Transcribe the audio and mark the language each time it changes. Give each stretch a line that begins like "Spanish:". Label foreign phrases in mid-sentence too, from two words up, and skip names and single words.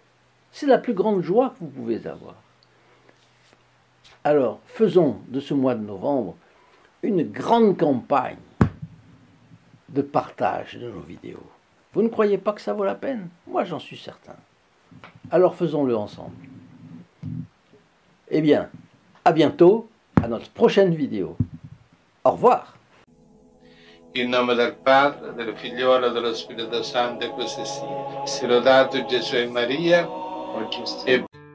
French: C'est la plus grande joie que vous pouvez avoir. Alors faisons de ce mois de novembre une grande campagne de partage de nos vidéos. Vous ne croyez pas que ça vaut la peine? Moi, j'en suis certain. Alors faisons-le ensemble. Eh bien, à bientôt, à notre prochaine vidéo. Au revoir.
Italian: In nome del Padre, del Figliolo e dello Spirito Santo, e così sia. Sia lodato Gesù e Maria, e